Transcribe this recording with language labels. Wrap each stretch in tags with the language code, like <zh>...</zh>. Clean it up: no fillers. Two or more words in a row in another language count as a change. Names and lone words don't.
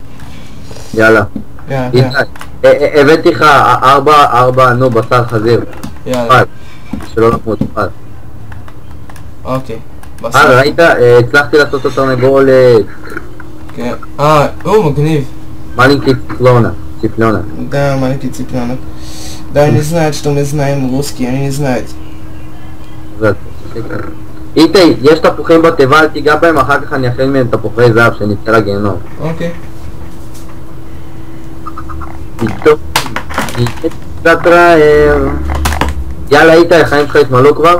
<he>יאללה. יאללה. הבאתי לך 4, נו, בשר חזיר. יאללה. שלא נמות, 1. אוקיי. ראית? הצלחתי לעשות את התרנגולת. כן. מגניב.</he> <ru>Маленький цыпленок. Да, маленький цыпленок. Да, не знает, что мы знаем русский, они не знают.</ru> <he>איתי, יש תפוחים בתיבה, אל תיגע בהם, אחר כך אני אכין מהם תפוחי זהב שנצא לגיהנום. אוקיי. טוב, קצת רעב. יאללה איתי, החיים שלך התמלאו כבר?</he>